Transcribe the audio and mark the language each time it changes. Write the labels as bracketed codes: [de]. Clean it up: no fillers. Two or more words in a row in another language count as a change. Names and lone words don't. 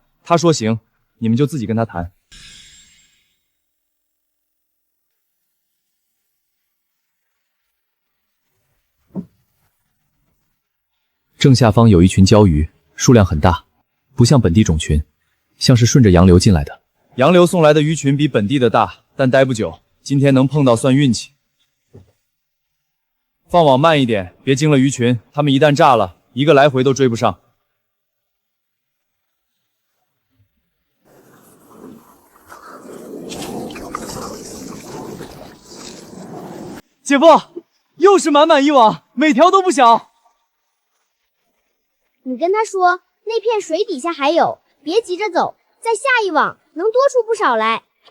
[zh] 他说行，你们就自己跟他谈。正下方有一群鲛魚，数量很大，不像本地种群，像是顺着洋流进来的。洋流送来的鱼群比本地的大，但待不久，今天能碰到算运气。放网慢一点，別驚了魚群，他們一旦炸了，一個來回都追不上。姐夫，又是滿滿一網，每條都不小。你跟他說，那片水底下還有，別急着走，再下一網，能多出不少來。